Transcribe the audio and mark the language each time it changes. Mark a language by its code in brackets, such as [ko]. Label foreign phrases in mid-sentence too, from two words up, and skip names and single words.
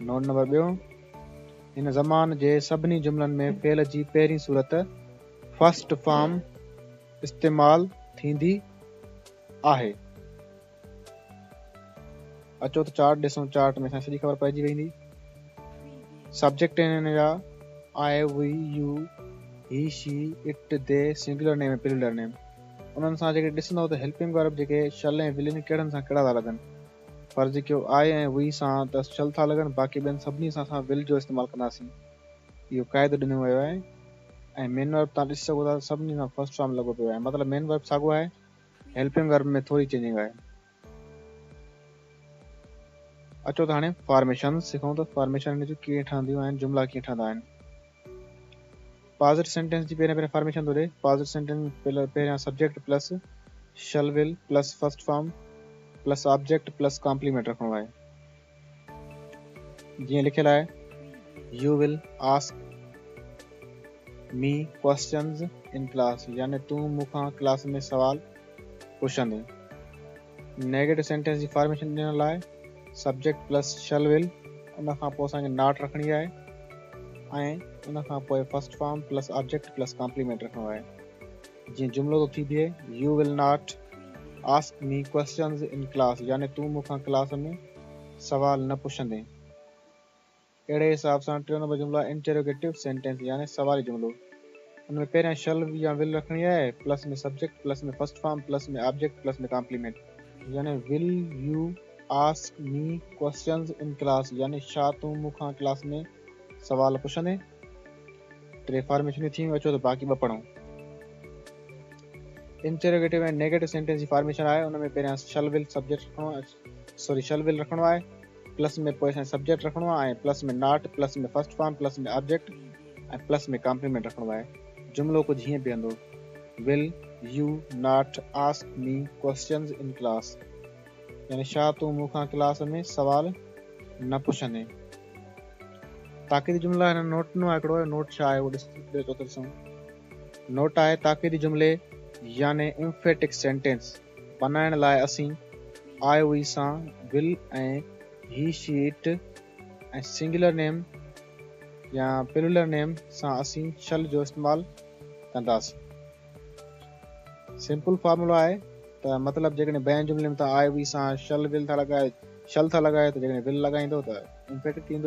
[sd] नोट नंबर 2: हिन ज़मान जे सभिनी जुमलनि में फ़ेल जी पहिरीं सूरत [en] first form [sd] इस्तेमाल थींदी आहे। अचो त चार्ट ॾिसूं। चार्ट में सॼी ख़बर पइजी वेंदी। [en] subject हिन जा I, we, you, he, she, it, they, singular name ऐं plural name. [sd] उन्हनि सां जेके ॾिसंदव त [en] helping verb [sd] जेके शल ऐं विल कहिड़नि सां कहिड़ा था लॻनि। फर्ज़ कयो आई ऐं वी सां त शल था लॻनि, बाक़ी ॿियनि सभिनी सां असां विल जो इस्तेमालु कंदासीं। इहो क़ाइदो ॾिनो वियो आहे। ऐं [en] main verb [sd] तव्हां ॾिसी सघो था सभिनी सां [en] first form [sd] लॻो पियो आहे। मतिलबु [en] main verb [sd] साॻियो आहे, [en] helping verb [sd] में थोरी चेंजिंग आहे। अचो त हाणे फॉर्मेशन सिखूं त फॉर्मेशन जूं कीअं ठहंदियूं आहिनि, जुमला कीअं ठहंदा आहिनि। [en] positive sentence [sd] जी पहिरियों फॉर्मेशन थो ॾे। [en] positive sentence पहिरियां subject plus shall will plus first form plus object plus complement [sd] रखणो आहे। जीअं लिखियलु आहे, [en] you will ask me questions in class, [sd] यानी तूं मूंखां क्लास में सवाल पुछंदे। [en] negative sentence [sd] जी फॉर्मेशन ॾिनल आहे, [en] subject plus shall will, [sd] उन खां पोइ असांखे नॉट रखणी आहे ऐं उन खां पोइ [en] first form plus object plus complement [sd] रखणो आहे। जीअं जुमिलो थो थी बीहे, [en] you will not ask me questions in class, [sd] यानी तूं मूंखां क्लास में सवाल न पुछंदे। अहिड़े हिसाब सां 3 नंबर जुमिला [en] interrogative sentence [sd] यानी सवाली जुमिलो। उनमें पहिरियां शल या विल रखणी आहे, [en] plus में subject plus में first form plus में object plus में complement। [sd] यानी [en] will you ask me questions in class, [sd] यानी छा तूं मूंखां क्लास में सवाल पुछंदे। 3 फॉर्मेशन थी। अचो त बाक़ी 2 पढ़ूं। इंटरोगेटिव ऐं [en] negative sentence [sd] जी फॉर्मेशन आहे, उनमें पहिरियां [en] shall will [sd] रखणो आहे, प्लस में पोइ सब्जेक्ट रखणो आहे, ऐं प्लस में नॉट, प्लस में [en] first form, [sd] प्लस में ऑब्जेक्ट ऐं प्लस में कॉम्प्लीमेंट रखणो आहे। जुमिलो कुझु हीअं बीहंदो, [en] will you not ask me questions in class, [sd] यानी छा तूं मूंखां क्लास में सवाल न पुछंदे। ताक़ीदी जुमिला हिन नोट ॾिनो आहे हिकिड़ो। नोट छा आहे उहो ॾिसूं। नोट आहे ताक़ीदी जुमिले यानी [en] emphatic sentence [sd] बनाइण लाइ असीं [en] I, we [sd] सां विल ऐं ही, [en] she, it [sd] ऐं [en] singular name [sd] या [en] plural name [sd] सां असीं शल जो इस्तेमालु कंदासीं। सिंपल फॉर्मूलो आहे त मतिलबु जेकॾहिं ॿियनि जुमिले में तव्हां [en] I, we [sd] सां [en] shall will [sd] था लॻाए, शल था लॻाए, त जेकॾहिं विल लॻाईंदो त इम्फेक्ट थींदो।